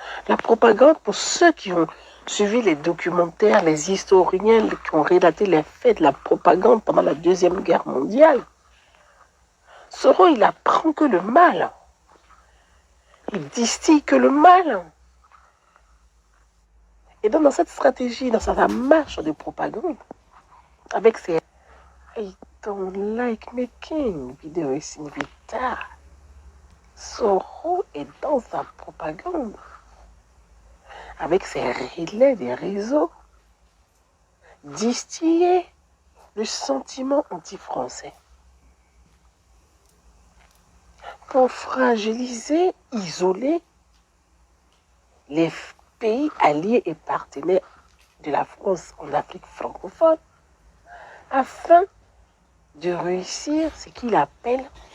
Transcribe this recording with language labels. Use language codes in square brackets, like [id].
[fr] La propagande, pour ceux qui ont suivi les documentaires, les historiens qui ont relaté les faits de la propagande pendant la Deuxième Guerre mondiale, Soro, il apprend que le mal. Il distille que le mal. Et donc, dans cette stratégie, dans sa marche de propagande, avec ses... [en] I don't like making videos in the dark. [fr] Soro est dans sa propagande. Avec ses relais des réseaux, distiller le sentiment anti-français. Pour fragiliser, isoler les pays alliés et partenaires de la France en Afrique francophone, afin de réussir ce qu'il appelle